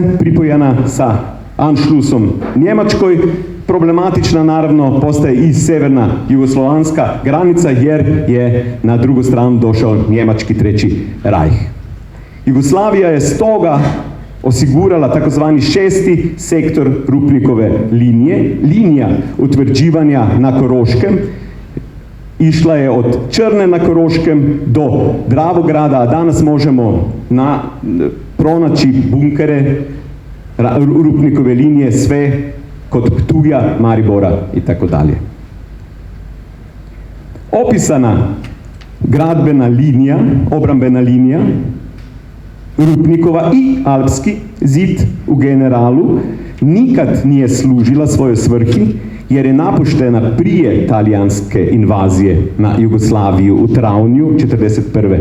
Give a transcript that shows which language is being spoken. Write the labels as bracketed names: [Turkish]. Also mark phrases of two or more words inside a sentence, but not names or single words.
[Croatian] pripojena sa Anschlussom Njemačkoj, problematična naravno postaje i severna jugoslovanska granica, jer je na drugu stranu došao njemački Treći rajh. Jugoslavija je stoga osigurala takozvani 6. sektor Rupnikove linije, linija utvrđivanja na Koroškem. Išla je od Črne na Koroškem do Dravograda, a danas možemo pronaći bunkere Rupnikove linije sve kod Ptuja, Maribora i tako dalje. Opisana gradbena linija, obrambena linija Rupnikova i Alpski zid u generalu nikad nije služila svojoj svrhi, jer je napuštena prije talijanske invazije na Jugoslaviju u travnju 1941.